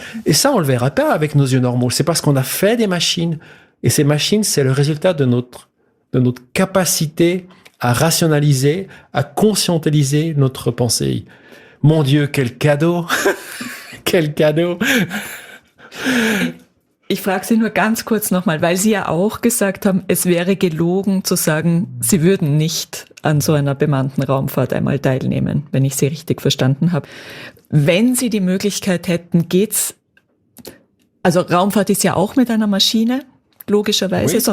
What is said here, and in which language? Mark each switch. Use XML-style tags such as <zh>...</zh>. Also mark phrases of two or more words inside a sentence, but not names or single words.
<fr>Et ça, on le verra pas avec nos yeux normaux. C'est parce qu'on a fait des machines. Et ces machines, c'est le résultat de notre capacité à rationaliser, à conscientiser notre pensée. Mon Dieu, quel cadeau! Quel cadeau!</fr> <de>Ich frage Sie nur ganz kurz nochmal, weil Sie ja auch gesagt haben, es wäre gelogen zu sagen, Sie würden nicht an so einer bemannten Raumfahrt einmal teilnehmen, wenn ich Sie richtig verstanden habe. Wenn Sie die Möglichkeit hätten, also Raumfahrt ist ja auch mit einer Maschine, logischerweise, oui.</de>